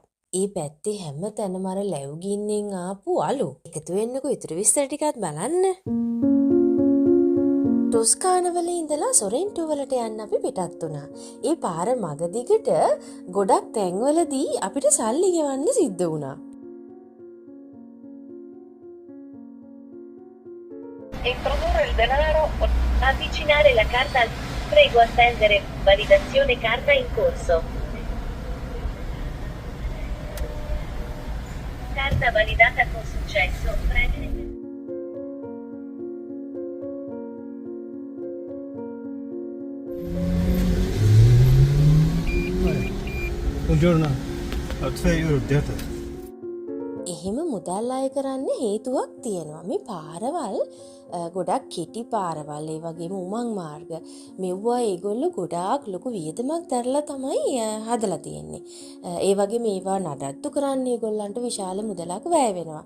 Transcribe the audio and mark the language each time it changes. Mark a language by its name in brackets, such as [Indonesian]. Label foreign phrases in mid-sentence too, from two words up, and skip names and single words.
[Sinhala] ඒ පැත්තේ හැම තැනම අර ලැව්ගින්නෙන් ආපු අලු. එකතු වෙන්නකෝ ඉතුරු විස්තර ටිකත් බලන්න. ටොස්කානවල ඉඳලා සොරෙන්ටෝ වලට යන්න අපි පිටත් වුණා. ඒ පාර මග දිගට ගොඩක් තැන්වලදී අපිට සල්ලි ගෙවන්න සිද්ධ වුණා. [Italian] Introdurre il denaro. Avvicinare la carta al... Prego attendere. Validazione carta in corso. Carta validata con successo. Premere. Buongiorno, ho 2,30 euro. [Sinhala] එහෙම මුදල් අය කරන්න හේතුවක් තියෙනවා. මේ පාරවල් ගොඩක් කෙටි පාරවල්, ඒ වගේම උමං මාර්ග. මෙව්වා ඒගොල්ලෝ ගොඩාක් ලොකු වියදමක් දරලා තමයි හදලා තියෙන්නේ. ඒ වගේම මේවා නඩත්තු කරන්න ඒගොල්ලන්ට විශාල මුදලක් වැය වෙනවා.